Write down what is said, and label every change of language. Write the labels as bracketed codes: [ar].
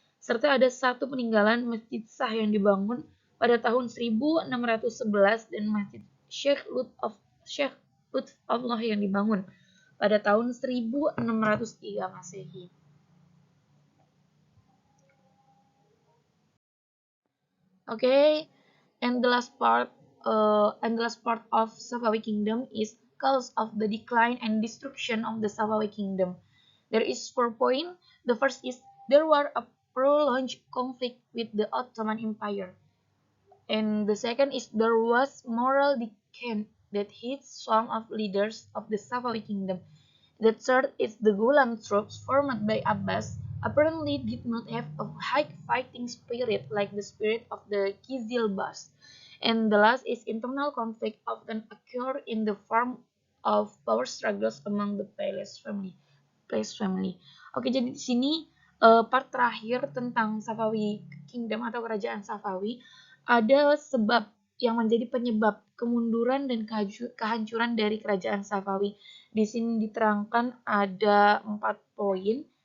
[id] Serta ada satu peninggalan Masjid Shah yang dibangun pada tahun 1611 dan Masjid Sheikh Quds Allah yang dibangun pada tahun 1603 Masehi. [en] Okay, and the last part of Safawi Kingdom is cause of the decline and destruction of the Safawi Kingdom. There is 4 points. The first is there were a prolonged conflict with the Ottoman Empire. And the second is there was moral decay that hit some of leaders of the Safawi Kingdom. The third is the Ghulam troops formed by Abbas apparently did not have a high fighting spirit like the spirit of the Qizilbash. And the last is internal conflict often occur in the form of power struggles among the Palace family. [id] Oke, jadi di sini part terakhir tentang Safawi Kingdom atau kerajaan Safawi ada sebab yang menjadi penyebab kemunduran dan kehancuran dari kerajaan Safawi. Di sini diterangkan ada 4 poin.